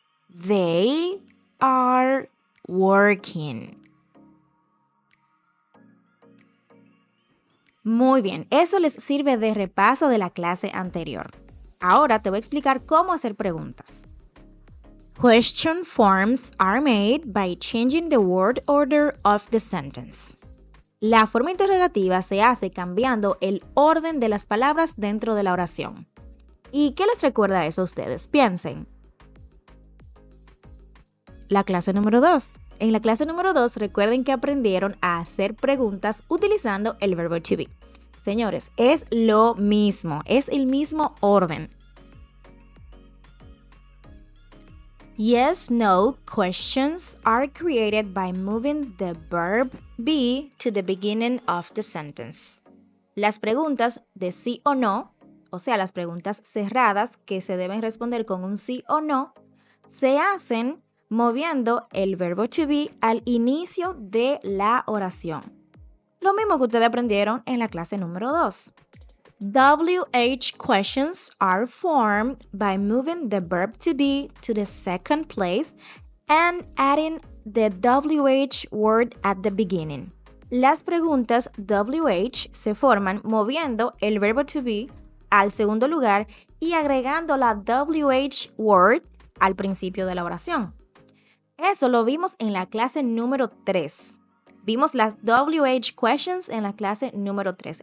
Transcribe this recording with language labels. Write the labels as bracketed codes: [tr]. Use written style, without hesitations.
[en] They are working. [es] Muy bien, eso les sirve de repaso de la clase anterior. Ahora te voy a explicar cómo hacer preguntas. [en] Question forms are made by changing the word order of the sentence. [es] La forma interrogativa se hace cambiando el orden de las palabras dentro de la oración. ¿Y qué les recuerda eso a ustedes? Piensen. La clase número 2. En la clase número 2 recuerden que aprendieron a hacer preguntas utilizando el verbo to be. Señores, es lo mismo, es el mismo orden. [en] Yes, no questions are created by moving the verb be to the beginning of the sentence. [es] Las preguntas de sí o no, o sea, las preguntas cerradas que se deben responder con un sí o no, se hacen moviendo el verbo to be al inicio de la oración. Lo mismo que ustedes aprendieron en la clase número 2. [en] WH questions are formed by moving the verb to be to the second place and adding the WH word at the beginning. [es] Las preguntas WH se forman moviendo el verbo to be al segundo lugar y agregando la WH word al principio de la oración. Eso lo vimos en la clase número 3. Vimos las WH questions en la clase número 3.